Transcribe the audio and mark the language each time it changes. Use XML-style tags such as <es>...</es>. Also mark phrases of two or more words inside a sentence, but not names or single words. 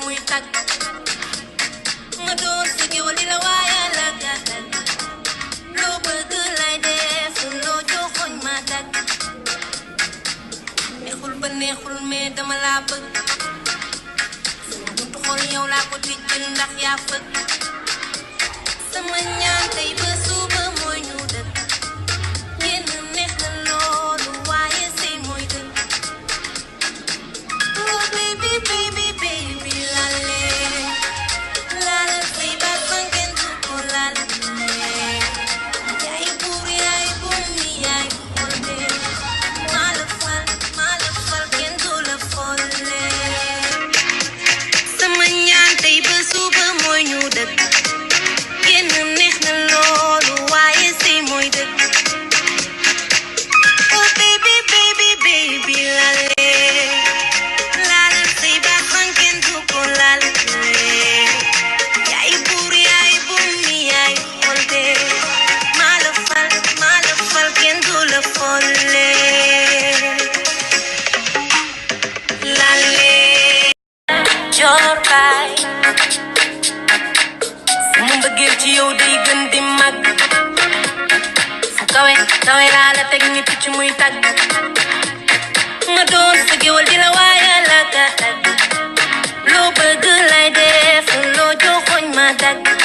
<wo>tag ma doon sa géwal di la waaya la gàttal loo bëgg lay def loo joxoñ ma tag neexul ba neexul mais dama laa bëgg sama buntu xol yow laa ko tijjil ndax yaa fëgg sama ñaan tey ba suba mooy ñu dëkk génn neex na loolu waaye sëy mooy dëkk</wo> <en>oh baby baby baby</en> <wo>lale lale sëy ba fangen du ko lale yaay buur yaay buum mi yaay boole maa la fal kenn du la folle sama ñaan tey ba suba mooy ñu dëkk génn neex na loolu waaye sëy mooy dëkk</wo> <en>oh baby baby baby</en> <wo>lale lale sëy ba fangen du ko lale yaay buur yaay buum mi yaay boole maa la fal kenn du la folle lale Dior Mbaye sama mbëggeel ci yow day gën di màgg fu kawe kawe laa la teg ni picc muy tàgg ma doon sa géwal di la waaya la gàttal loo bëgg lay def loo joxoñ ma dagg</wo>